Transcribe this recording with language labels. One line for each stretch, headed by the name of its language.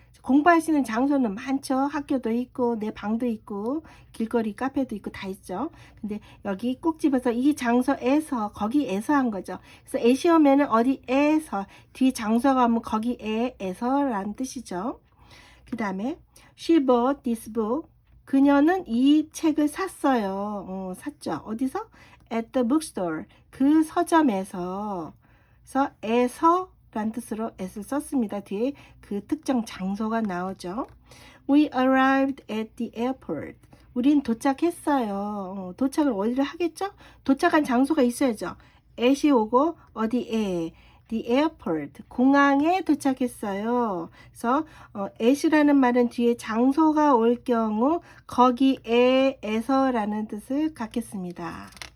Korean: 공부할 수 있는 장소는 많죠. 학교도 있고 내 방도 있고 길거리 카페도 있고 다 있죠. 근데 여기 꼭 집어서 이 장소에서 거기에서 한 거죠. 그래서 에시 오면은 어디에서 뒤 장소가 오면 거기에서 라는 뜻이죠. 그 다음에
English: she bought this book.
Korean: 그녀는 이 책을 샀어요. 샀죠. 어디서?
English: At the bookstore.
Korean: 그 서점에서. 그래서 에서 라는 뜻으로 at을 썼습니다. 뒤에 그 특정 장소가 나오죠.
English: We arrived at the airport.
Korean: 우린 도착했어요. 도착을 어디를 하겠죠? 도착한 장소가 있어야죠. at이 오고 어디에?
English: The airport.
Korean: 공항에 도착했어요. 그래서 at이라는 말은 뒤에 장소가 올 경우 거기에에서 라는 뜻을 갖겠습니다.